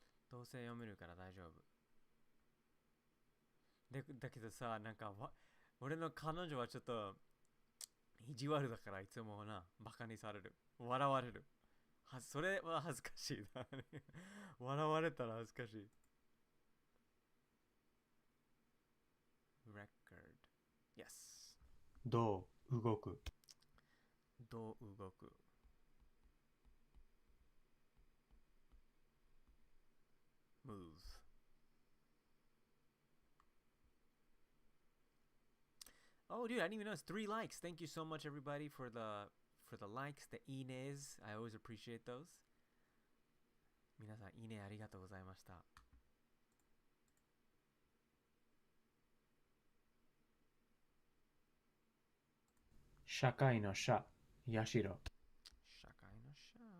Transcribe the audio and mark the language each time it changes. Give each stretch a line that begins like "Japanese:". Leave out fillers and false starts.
Japanese: どうせ読めるから大丈夫だけどさなんか俺の彼女はちょっと意地悪だからいつもなバカにされる笑われるそれは恥ずかしいな笑われたら恥ずかしい
English: record yes
Japanese: どう動く。どう動く
English: move Oh, dude, I didn't even notice 3 likes. Thank you so much, everybody, for the likes, the ines. I always appreciate those.
Japanese: 皆さん、いいねありがとうございました。社会の社、やしろ。社会の社。